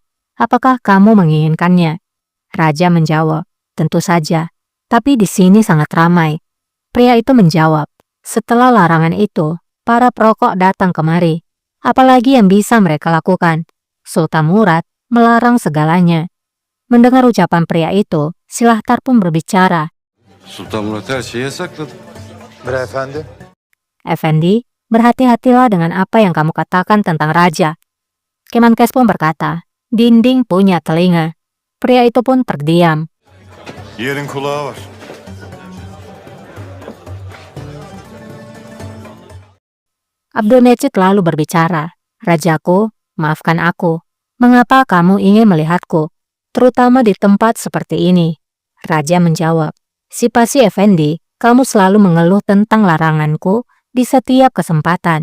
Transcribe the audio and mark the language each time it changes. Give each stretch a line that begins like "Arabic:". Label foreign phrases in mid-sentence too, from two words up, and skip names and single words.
Indonesian: Apakah kamu menginginkannya?" Raja menjawab, "Tentu saja, tapi di sini sangat ramai." Pria itu menjawab, "Setelah larangan itu, para perokok datang kemari. Apalagi yang bisa mereka lakukan? Sultan Murad melarang segalanya." Mendengar ucapan pria itu, Silahtar pun berbicara.
Turkish: Sultan Murat her şeyi yasakladı. Beyefendi.
Indonesian: "Effendi, berhati-hatilah dengan apa yang kamu katakan tentang raja." Kemenkes pun berkata, "Dinding punya telinga." Pria itu pun terdiam.
Turkish: Yerin kulağı var.
Indonesian: Abdul Mecid lalu berbicara, "Rajaku, maafkan aku. Mengapa kamu ingin melihatku, terutama di tempat seperti ini?" Raja menjawab, "Sipasi Effendi, kamu selalu mengeluh tentang laranganku di setiap kesempatan.